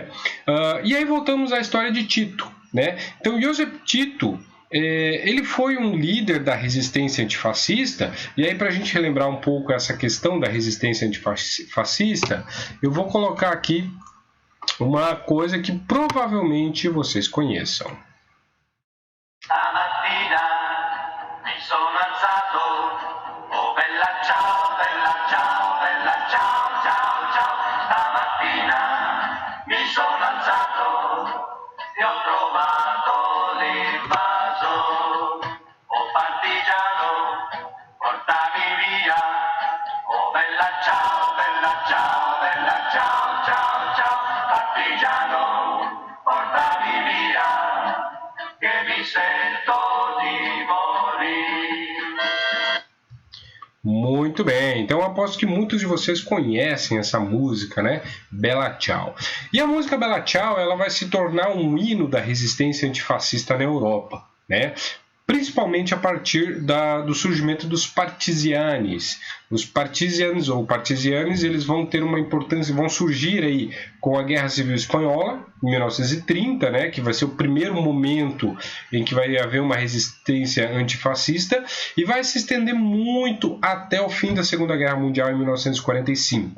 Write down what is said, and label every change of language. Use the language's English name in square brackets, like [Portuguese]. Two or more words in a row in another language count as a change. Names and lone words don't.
[Portuguese] E aí voltamos à história de Tito, né? Então, Josip Tito, ele foi um líder da resistência antifascista, e aí, para a gente relembrar um pouco essa questão da resistência antifascista, eu vou colocar aqui uma coisa que provavelmente vocês conheçam. [Italian] Stamattina mi sono alzato, oh bella ciao, bella ciao, bella ciao, ciao, ciao. Stamattina mi sono alzato e ho trovato l'invaso, oh partigiano, portami via, oh bella ciao, bella ciao, bella ciao, ciao, ciao. Partigiano, portami via, che mi sento di morire. [Portuguese] Muito bem, então eu aposto que muitos de vocês conhecem essa música, né? Bella Ciao. E a música Bella Ciao, ela vai se tornar um hino da resistência antifascista na Europa, né? Principalmente a partir do surgimento dos partigianes. Os partigianos ou partigianes, eles vão ter uma importância, vão surgir aí com a Guerra Civil Espanhola, em 1930, né, que vai ser o primeiro momento em que vai haver uma resistência antifascista, e vai se estender muito até o fim da Segunda Guerra Mundial, em 1945.